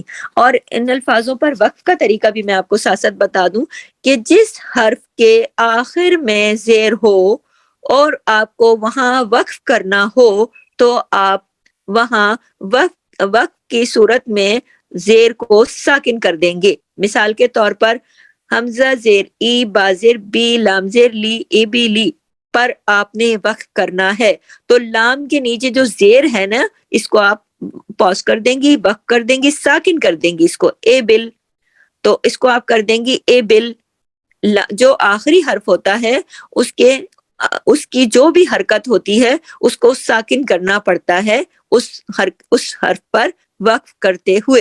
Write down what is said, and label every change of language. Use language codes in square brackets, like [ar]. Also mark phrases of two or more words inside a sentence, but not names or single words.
[ur] اور ان الفاظوں پر وقف کا طریقہ بھی میں آپ کو ساتھ ساتھ بتا دوں کہ جس حرف کے آخر میں زیر ہو اور آپ کو وہاں وقف کرنا ہو تو آپ وہاں وقف کی صورت میں زیر کو ساکن کر دیں گے۔ مثال کے طور پر حمزہ زیر ای، با زیر بی، لام زیر لی، ای بی لی پر آپ نے وقف کرنا ہے تو لام کے نیچے جو زیر ہے نا اس کو آپ پاس کر دیں گی، وقف کر دیں گی، ساکن کر دیں گی اس کو، اے بل، تو اس کو آپ کر دیں گی اے بل، جو آخری حرف ہوتا ہے اس کی جو بھی حرکت ہوتی ہے اس کو ساکن کرنا پڑتا ہے اس حرف پر وقف کرتے ہوئے.